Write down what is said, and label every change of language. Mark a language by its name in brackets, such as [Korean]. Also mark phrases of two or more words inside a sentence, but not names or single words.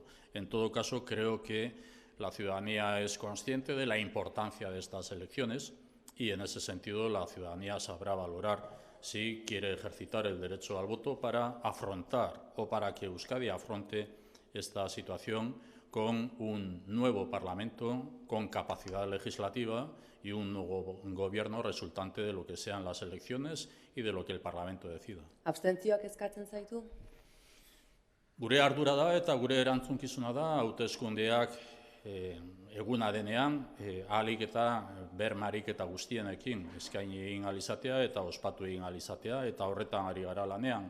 [Spanish] En todo caso, creo que la ciudadanía es consciente de la importancia de estas elecciones y en ese sentido la ciudadanía sabrá valorar si quiere ejercitar el derecho al voto para afrontar o para que Euskadi afronte esta situación con un nuevo Parlamento con capacidad legislativa y un nuevo gobierno resultante de lo que sean las elecciones y de lo que el Parlamento decida. [Basque] Abstentzioak eskatzen zaitu? Gure ardura da eta gure erantzunkizuna da hauteskundeak eguna denean ahalik eta bermarik eta guztienekin eskaini egin ahal izatea eta ospatu egin ahal izatea eta horretan ari gara lanean.